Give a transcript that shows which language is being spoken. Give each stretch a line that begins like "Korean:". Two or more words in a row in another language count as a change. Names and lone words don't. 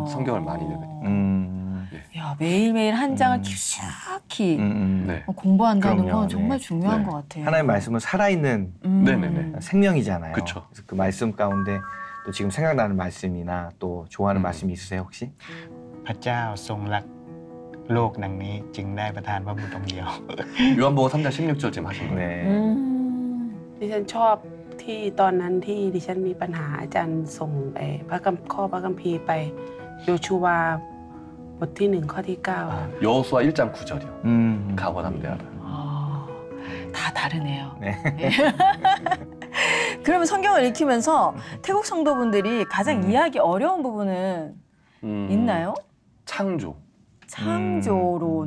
Korean: 네, 성경을 많이 읽으니까. 야, 매일매일 한 장을 깊숙이 네. 공부한다는 그럼요. 건 정말 네. 중요한 네. 것 같아요. 하나님의 말씀은 살아있는 생명이잖아요. 그쵸. 그래서 그 말씀 가운데 또 지금 생각나는 말씀이나 또 좋아하는 말씀이 있으세요 혹시?
Thai: พระเจ้าทรงรักโลกดังนี้จึงได้ประทานพระบุตรองค์เดียว
Korean: 요한복음 3장 16절 지금 하신 거예요.
Thai: ดิฉันชอบที่ตอนนั้นที่ดิฉันมีปัญหาอาจารย์ส่งพระคัมภีร์ไปโยชูวาบทที่ 1 ข้อที่ 9
Korean: 여호수아 1장 9절이요. 각원함대하라. 다 다르네요. 네. 그러면 성경을 읽히면서 태국 성도분들이 가장 이해하기 어려운 부분은 있나요? 창조. 창조론.